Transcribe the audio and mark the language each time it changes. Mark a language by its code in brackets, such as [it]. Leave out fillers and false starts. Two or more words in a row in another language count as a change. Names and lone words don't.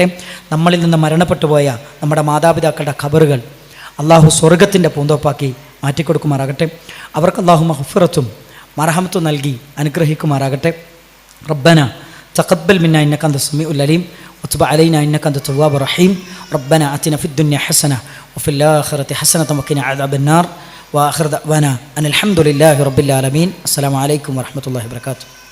[ml] നമ്മളിൽ നിന്ന് മരണപ്പെട്ടു പോയ നമ്മുടെ മാതാപിതാക്കളുടെ ഖബറുകൾ അല്ലാഹു സ്വർഗത്തിൻ്റെ പൂന്തോപ്പാക്കി മാറ്റിക്കൊടുക്കുമാറാകട്ടെ. അവർക്ക് അല്ലാഹു മഗ്ഫിറത്തും മർഹമത്തും നൽകി അനുഗ്രഹിക്കുമാറാകട്ടെ. [ar] ربنا تقبل منا إنك أنت السميع العليم وتب علينا إنك أنت التواب الرحيم. ربنا آتنا في الدنيا حسنة وفي الآخرة حسنة وقنا عذاب النار. وآخر دعوانا أن الحمد لله رب العالمين. السلام عليكم ورحمة الله وبركاته.